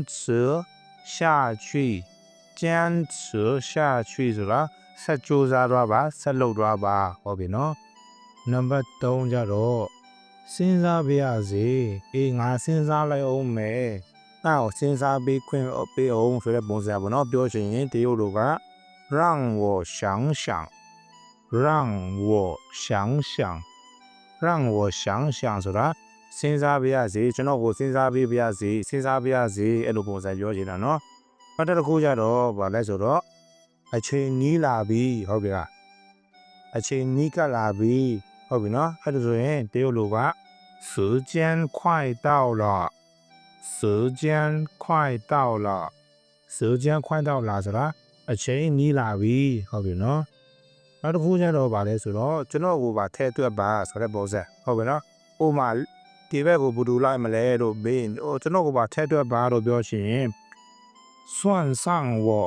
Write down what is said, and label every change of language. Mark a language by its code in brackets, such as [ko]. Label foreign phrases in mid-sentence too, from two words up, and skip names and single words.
[my] ဆက်ကြိုးစားသွားပါဆက်လုပ်သွားပါဟုတ်ပြီနော်နံပါတ်3ကြတော့စဉ်းစားပြရစီအေးငါစဉ်းစားလိုက်အောင်မယ်အဲ့ကိုစဉ်းစားပြီးခွင့်ပေးအောင်ဆိုတဲ့ပုံစံပေါ့နော်ပြောချင်ရင်တရုတ်လိုက [zh] 让我想想 [my] ဆိုတာ စဉ်းစားပြရစီကျွန်တော်ကိုစဉ်းစားပေးပြရစီအဲ့လိုပုံစံပြောချင်တာနော်နောက်တစ်ခုကြတော့ဗာလဲဆိုတော့အချိန်နီးလာပြီဟုတ်ပြီလားအချိန်နီးကပ်လာပြီဟုတ်ပြီနော်အဲ့ဒါဆိုရင်တရုတ်လိုက [zh] 时间快到了 [my] ဆိုတာအချိန်နီးလာပြီဟုတ်ပြီနော်နောက်တစ်ခုကျတော့ဗာလဲဆိုတော့ကျွန်တော်ကိုပါထဲတွက်ပါဆိုတဲ့ပုံစံဟုတ်ပြီနော်ဥမာဒီဘက်ကိုဘူတူလိုက်မလဲလို့မေးကျွန်တော်ကိုပါထဲတွက်ပါလို့ပြောချင် [zh] 算上我